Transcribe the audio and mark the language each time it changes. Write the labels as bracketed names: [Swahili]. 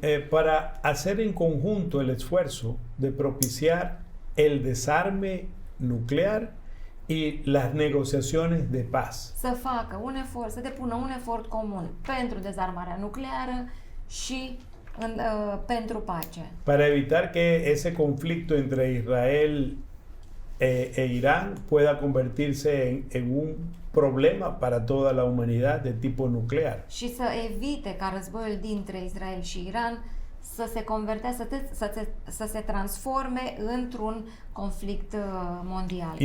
[Spanish] para hacer en conjunto el esfuerzo de propiciar el desarme nuclear y las negociaciones de paz. [Romanian] să facă un efort, să depună un efort comun pentru dezarmarea nucleară și pentru pace. [Spanish] Para evitar que ese conflicto entre Israel e Irán pueda convertirse en un problema para toda la humanidad de tipo nuclear. [Romanian] Și să evite ca războiul dintre Israel și Iran să se convertească, să se transforme într-un conflict mondial.